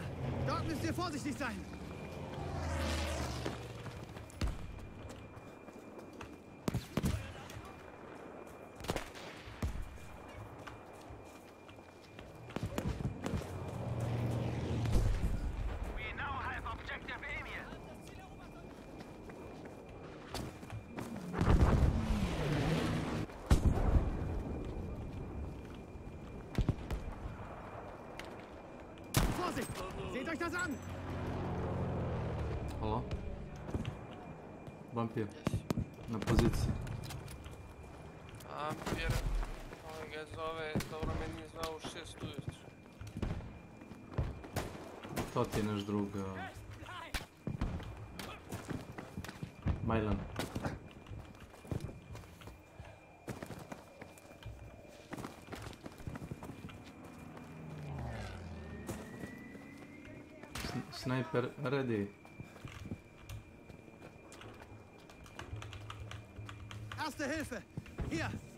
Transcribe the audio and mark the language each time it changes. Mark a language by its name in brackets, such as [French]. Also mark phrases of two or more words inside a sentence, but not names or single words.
[German] Dort müsst ihr vorsichtig sein! [English] We now have objective Emil. [German] Vorsicht! Seht euch das an! [Bosnian] Halo? Vampir. Na poziciji. Vampir, ovaj ga zove, dobro meni je zvao u 6 ujutru. To ti je naš drug... Majlan. [English] Sniper ready. [German] Erste Hilfe! Hier!